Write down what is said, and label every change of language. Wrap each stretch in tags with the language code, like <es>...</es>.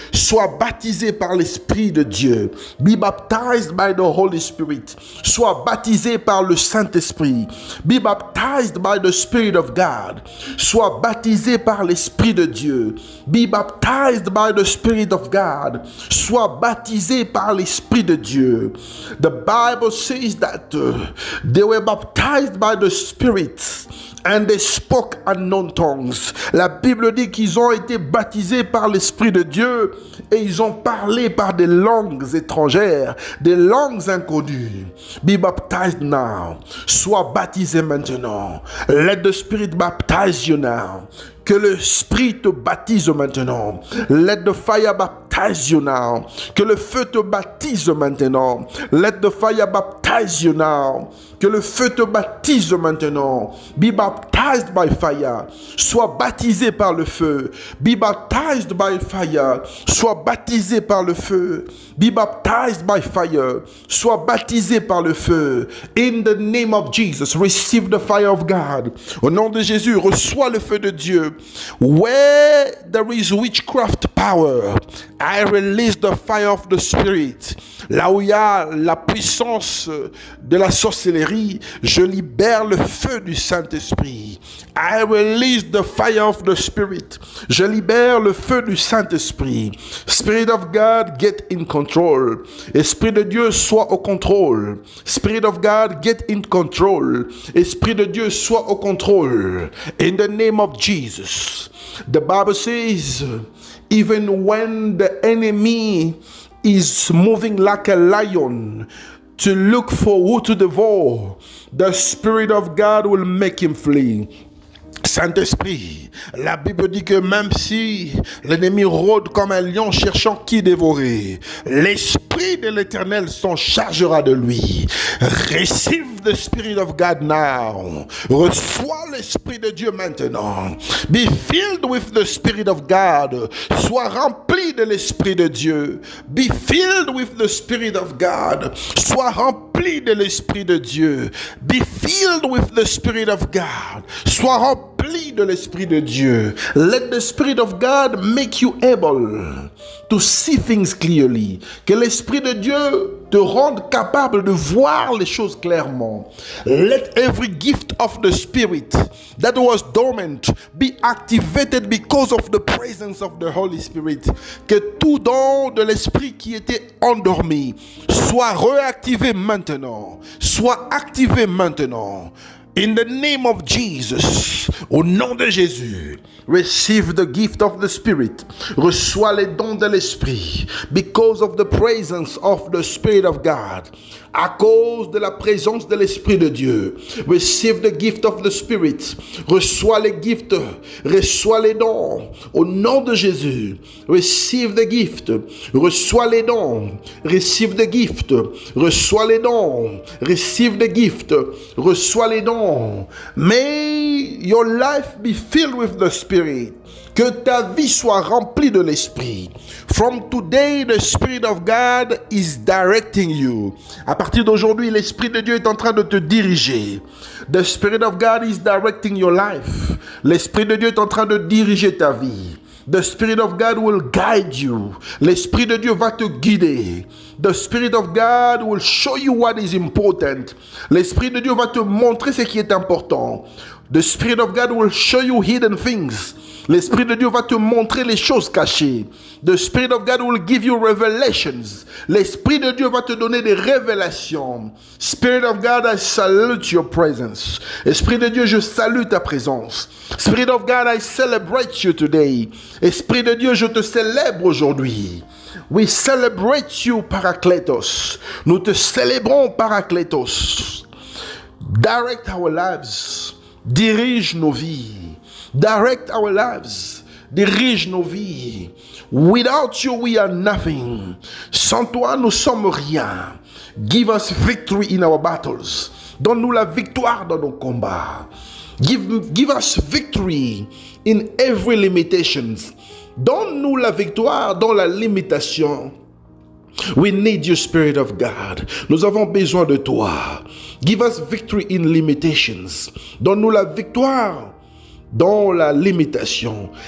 <fr>Sois baptisé par l'Esprit de Dieu.</fr> <en>Be baptized by the Holy Spirit.</en> <fr>Sois baptisé par le Saint-Esprit.</fr> <en>Be baptized by the Spirit of God.</en> <fr>Sois baptisé par l'Esprit de Dieu.</fr> <en>Be baptized by the Spirit of God.</en> <fr>Sois baptisé par l'Esprit de Dieu.</fr> <en>The Bible says that they were baptized by the Spirit and they spoke unknown tongues.</en> <fr>La Bible dit qu'ils ont été baptisés par l'Esprit de Dieu et ils ont parlé par des langues étrangères, des langues inconnues.</fr> <en>Be baptized now.</en> <fr>Sois baptisé maintenant.</fr> <en>Let the Spirit baptize you now.</en> <fr>Que l'Esprit te baptise maintenant.</fr> <en>Let the fire baptize you now.</en> <fr>Que le feu te baptise maintenant.</fr> <en>Let the fire baptize you now.</en> <fr>Que le feu te baptise maintenant.</fr> <en>Be baptized by fire.</en> <fr>Sois baptisé par le feu.</fr> <en>Be baptized by fire.</en> <fr>Sois baptisé par le feu.</fr> <en>Be baptized by fire.</en> <fr>Sois baptisé par le feu.</fr> <en>In the name of Jesus, receive the fire of God.</en> <fr>Au nom de Jésus, reçois le feu de Dieu.</fr> <en>Where there is witchcraft power, I release the fire of the Spirit.</en> <fr>Là où il y a la puissance de la sorcellerie, je libère le feu du Saint-Esprit.</fr> <en>I release the fire of the Spirit.</en> <fr>Je libère le feu du Saint-Esprit.</fr> <en>Spirit of God, get in control.</en> <fr>Esprit de Dieu, sois au contrôle.</fr> <en>Spirit of God, get in control.</en> <fr>Esprit de Dieu, sois au contrôle.</fr> <en>In the name of Jesus. The Bible says, even when the enemy is moving like a lion to look for who to devour, the Spirit of God will make him flee.</en> <fr>Saint-Esprit, la Bible dit que même si l'ennemi rôde comme un lion cherchant qui dévorer, l'Esprit de l'Éternel s'en chargera de lui.</fr> <en>Receive the Spirit of God now.</en> <fr>Reçois l'Esprit de Dieu maintenant.</fr> <en>Be filled with the Spirit of God.</en> <fr>Sois rempli de l'Esprit de Dieu.</fr> <en>Be filled with the Spirit of God.</en> <fr>Sois rempli de l'Esprit de Dieu.</fr> <en>Be filled with the Spirit of God.</en> <fr>Sois rempli de l'Esprit de Dieu.</fr> <en>Let the Spirit of God make you able to see things clearly.</en> <fr>Que l'Esprit de Dieu te rende capable de voir les choses clairement.</fr> <en>Let every gift of the Spirit that was dormant be activated because of the presence of the Holy Spirit.</en> <fr>Que tout don de l'Esprit qui était endormi soit réactivé maintenant. Soit activé maintenant.</fr> <en>In the name of Jesus,</en> <fr>au nom de Jésus,</fr> <en>receive the gift of the Spirit.</en> <fr>Reçois les dons de l'Esprit.</fr> <en>Because of the presence of the Spirit of God.</en> <fr>À cause de la présence de l'Esprit de Dieu.</fr> <en>Receive the gift of the Spirit.</en> <fr>Reçois les gifts. Reçois les dons. Au nom de Jésus.</fr> <en>Receive the gift.</en> <fr>Reçois les dons.</fr> <en>Receive the gift.</en> <fr>Reçois les dons.</fr> <en>Receive the gift.</en> <fr>Reçois les dons.</fr> <en>May your life be filled with the Spirit.</en> <fr>Que ta vie soit remplie de l'Esprit.</fr> <en>From today, the Spirit of God is directing you.</en> <fr>À partir d'aujourd'hui, l'Esprit de Dieu est en train de te diriger.</fr> <en>The Spirit of God is directing your life.</en> <fr>L'Esprit de Dieu est en train de diriger ta vie.</fr> <en>The Spirit of God will guide you.</en> <fr>L'Esprit de Dieu va te guider.</fr> <en>The Spirit of God will show you what is important.</en> <fr>L'Esprit de Dieu va te montrer ce qui est important.</fr> <en>The Spirit of God will show you hidden things.</en> <fr>L'Esprit de Dieu va te montrer les choses cachées.</fr> <en>The Spirit of God will give you revelations.</en> <fr>L'Esprit de Dieu va te donner des révélations.</fr> <en>Spirit of God, I salute your presence.</en> <fr>Esprit de Dieu, je salue ta présence.</fr> <en>Spirit of God, I celebrate you today.</en> <fr>Esprit de Dieu, je te célèbre aujourd'hui.</fr> <en>We celebrate you, Parakletos.</en> <fr>Nous te célébrons, Parakletos.</fr> <en>Direct our lives.</en> <fr>Dirige nos vies.</fr> <en>Direct our lives.</en> <fr>Dirige nos vies.</fr> <en>Without you, we are nothing.</en> <fr>Sans toi, nous sommes rien.</fr> <en>Give us victory in our battles.</en> <fr>Donne-nous la victoire dans nos combats.</fr> <en>Give us victory in every limitation.</en> <fr>Donne-nous la victoire dans la limitation.</fr> <en>We need you, Spirit of God.</en> <fr>Nous avons besoin de toi.</fr> <en>Give us victory in limitations.</en> <fr>Donne-nous la victoire dans la limitation.</fr>